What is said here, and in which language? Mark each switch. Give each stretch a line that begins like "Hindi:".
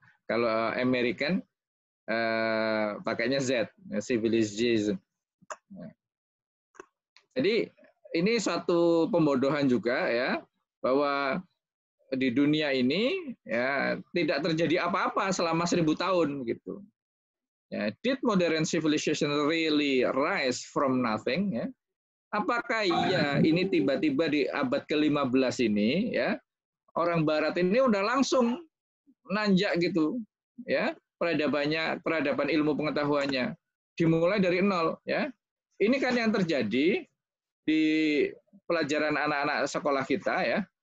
Indonesian: Kalau American pakainya Z, civilization. Jadi ini satu pembodohan juga ya, bahwa di dunia ini ya tidak terjadi apa-apa selama 1000 tahun gitu.
English: Ya, did modern civilization really rise from nothing ya?
Indonesian: Apakah iya ini tiba-tiba di abad ke-15 ini ya, orang barat ini udah langsung nanjak gitu ya, peradaban ilmu pengetahuannya dimulai dari nol ya. Ini kan yang terjadi di pelajaran anak-anak sekolah kita ya.